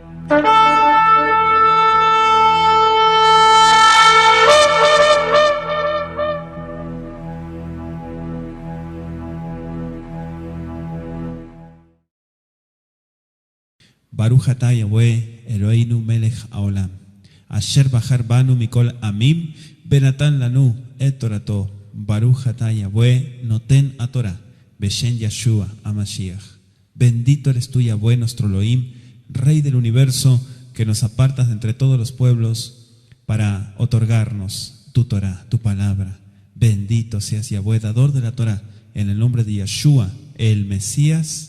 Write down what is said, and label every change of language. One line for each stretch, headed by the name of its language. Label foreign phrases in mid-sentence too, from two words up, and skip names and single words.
Hebrew: ברוך אתה Yahweh אלוהינו מלך העולם אשר בחר בנו מכל העמים ונתן לנו את תורתו ברוך אתה Yahweh נותן התורה בשם ישוע המשיח.
Spanish: Bendito eres tú, Yahweh, nuestro Elohim, Rey del universo, que nos apartas de entre todos los pueblos para otorgarnos tu Torah, tu palabra. Bendito seas, Yahweh, dador de la Torah, en el nombre de Yeshua, el Mesías.